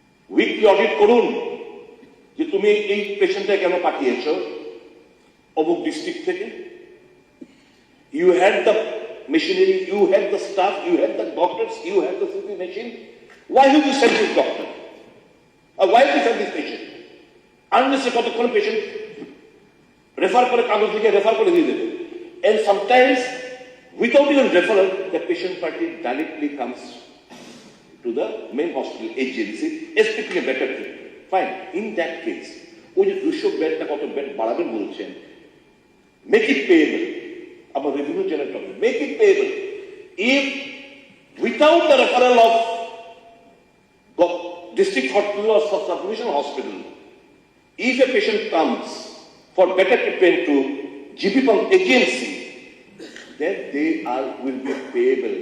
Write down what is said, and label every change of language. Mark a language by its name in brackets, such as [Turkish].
[Bangla] Weekly audit করুন যে তুমি এই পেশেন্টটা কেন পাঠিয়েছো অমুক ডিস্ট্রিক্ট থেকে। [English] You had the machinery, you had the staff, you had the doctors, you had the CT machine. Why have you sent this doctor? Or why have you sent this patient? [Bangla] Unless কতক্ষণ patient refer করে, কাগজ লিখে refer করে দিয়ে দেবে। [English] And sometimes, without even referral, the patient party directly comes to the main hospital agency, expecting a better treatment. Fine. In that case, [Bangla] ওই যে 200 বেডটা কত বেড বাড়াবেন বলছেন, [English] make it payable. Our revenue generator, make it payable. If without the referral of district hospital or sub-division hospital, if a patient comes for better treatment to GP from agency, then they will be payable.